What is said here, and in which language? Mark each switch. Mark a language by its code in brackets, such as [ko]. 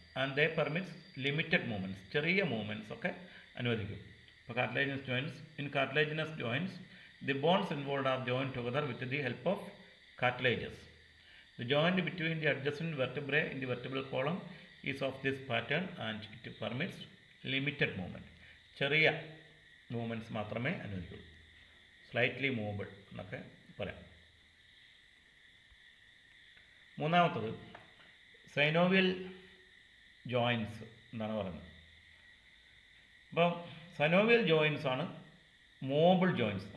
[en] and they permits limited movements, [ml] ചെറിയ movements ഒക്കെ അനുവദിക്കും. അപ്പോൾ [en] Cartilaginous joints, in cartilaginous joints The bones involved are joined together with the help of cartilages. The joint between the adjacent vertebrae in the vertebral column is of this pattern and it permits limited movement. [ml] ചെറിയ movements മാത്രമേ അനുവദിക്കുള്ളൂ. Slightly movable എന്നൊക്കെ പറയാം. മൂന്നാമത്തത് synovial joints എന്നാണ് പറയുന്നത്. അപ്പം synovial joints ആണ് movable joints.